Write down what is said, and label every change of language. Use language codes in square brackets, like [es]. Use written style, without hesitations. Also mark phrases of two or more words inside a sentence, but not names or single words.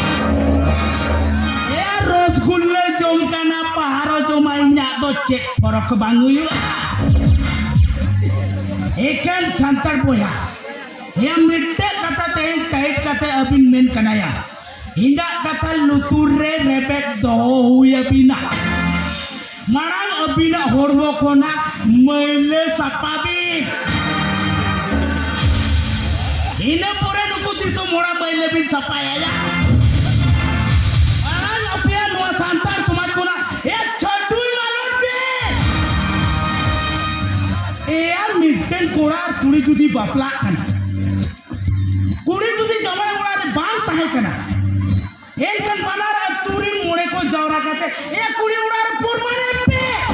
[sat] ये रसगुल्ले जोम काना पहारो जो माइन्या दो चेक फरक बांगुयु एकन संतर बोया ये मिट्टे कथा ते काइट कथे अबिन मेन कनाया हिंदा कथा लुतुर रे रेबेक दो हुया बिना मारांग अबिना होरबो कोना मैले सपाबी इन्हें पूरे नुकु दिसो मोड़ा मैले बिन सपाया या आज अपिया नुआ सांतार समाज कोना ये छटुई मालूम पे यार मिट्टन कोड़ा कुड़ी जुदी बापला कना कुड़ी जुदी जमाई उड़ा रे बांग ताहे कना एक कन बना रे तुरी मोड़े को जौरा कहते ये कुड़ी उड़ा रे पुरमाने पे